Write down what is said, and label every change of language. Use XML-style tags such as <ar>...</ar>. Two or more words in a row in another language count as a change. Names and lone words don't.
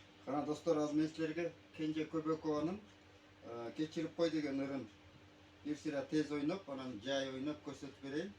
<ky>Kana dostlar, az men sizlerge Kenje Köbekованың Kechirip Koy деген ырын бир сыйра тез ойноп, анан жай ойноп көрсөтүп берейин.</ky>